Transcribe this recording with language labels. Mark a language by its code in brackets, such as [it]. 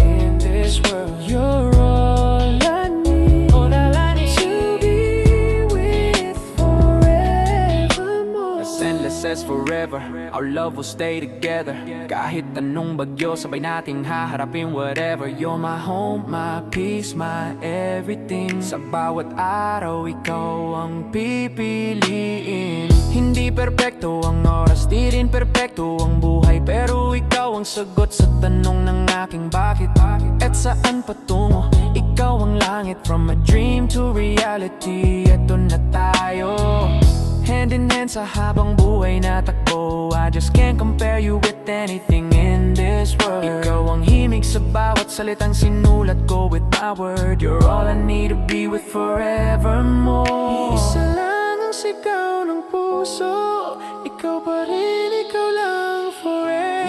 [en] In this world, you're all I need, to be with forevermore. As endless as forever, our love will stay together. [tl] Kahit anong bagyo, sabay nating haharapin whatever. [en] You're my home, my peace, my everything. [tl] Sa bawat araw, ikaw ang pipiliin. Hindi perpekto ang oras, di rin perpekto ang buhay, pero ikaw ang sagot sa tanong ng aking bakit. At saan patungo, ikaw ang langit. [en] From a dream to reality, [tl] eto na tayo. [en] Hand in hand [tl] sa habang buhay na takbo. [en] I just can't compare you with anything in this world. [tl] Ikaw ang himig sa bawat salitang sinulat ko [en] with my word. You're all I need to be with forevermore. [tl] Isa lang ang sigaw ng puso, ikaw pa rin, ikaw lang forever.